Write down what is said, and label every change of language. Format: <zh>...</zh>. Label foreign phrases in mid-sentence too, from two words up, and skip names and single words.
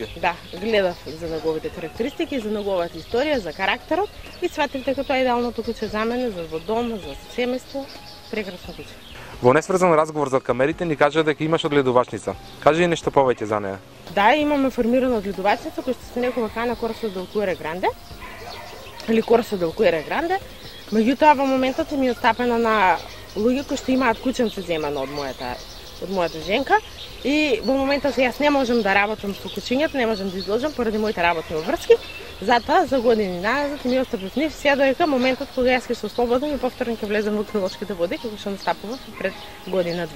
<mk>Да, гледав за неговите карактеристики, за неговата историја, за карактерот и сватив дека тоа е идеалното куче за мене, за во дом, за семејство, прекрасно куче. Во несврзан разговор за камерите ни кажа дека имаш одгледувачница. Кажи ни нешто повеќе за неа. Да, имаме формирана одгледувачница која што се некога Cane Corso del Cuore Grande или Corso del Cuore Grande. Меѓутоа во моментот ми е остапена на луѓе кои што имаат кученце земано од мојата женка и во моментот јас не можам да работам со кучињата, не можам да изложам поради моите работни обврски. Затоа за години назад ми остапив нив се доека моментот кога јас ќе се ослободам и повторно ќе влезам во кинолошките води како што настапував пред година-две.</mk>